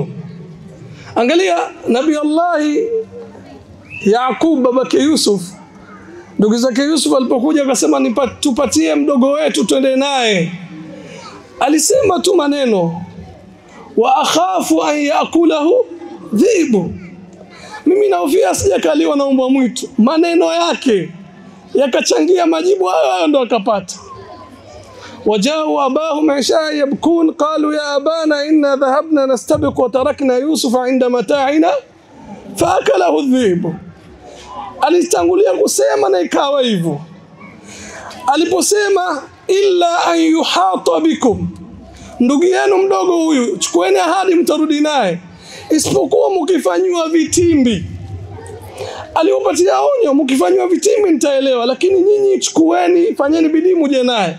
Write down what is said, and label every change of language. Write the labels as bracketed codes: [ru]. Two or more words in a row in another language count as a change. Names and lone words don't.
[sw] Angalia Nabii Allah Yaqub babake Yusuf, ndugu zake Yusuf alipokuja akasema tupatie mdogo wetu twende naye, alisema tu maneno, [ar] وأخاف أن يأكله الذئب, [sw] mimi nahofia sijakaliwa na mbwa mwitu. Maneno yake yakachangia majibu hayo ndo akapata. [ar] وجاءوا أباهم عشاء يبكون قالوا يا أبانا إنا ذهبنا نستبق وتركنا يوسف عند متاعنا فأكله الذئب. [sw] Alitangulia kusema na ikawa hivyo. Aliposema [ar] إلا أن يحاط بكم, [sw] ndugu yenu mdogo huyu chukueni ahadi mtarudi naye, isipokuwa mkifanywa vitimbi. Aliwapatia onyo, mkifanywa vitimbi nitaelewa, lakini nyinyi chukueni, fanyeni bidii muje naye.